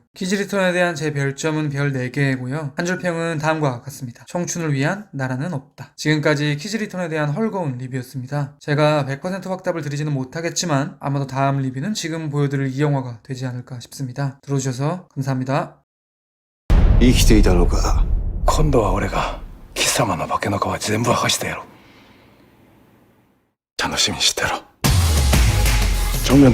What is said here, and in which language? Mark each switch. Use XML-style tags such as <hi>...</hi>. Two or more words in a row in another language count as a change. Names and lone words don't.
<ko>키즈 리턴에 대한 제 별점은 별 4개고요. 한 줄 평은 다음과 같습니다. 청춘을 위한 나라는 없다. 지금까지 키즈 리턴에 대한 헐거운 리뷰였습니다. 제가 100% 확답을 드리지는 못하겠지만 아마도 다음 리뷰는 지금 보여드릴 이 영화가 되지 않을까 싶습니다. 들어주셔서 감사합니다.</ko> <ja>生きていたのか。今度は俺が貴様の化けの皮全部剥がしてやろう。楽しみにしてろ。정면돌</ja>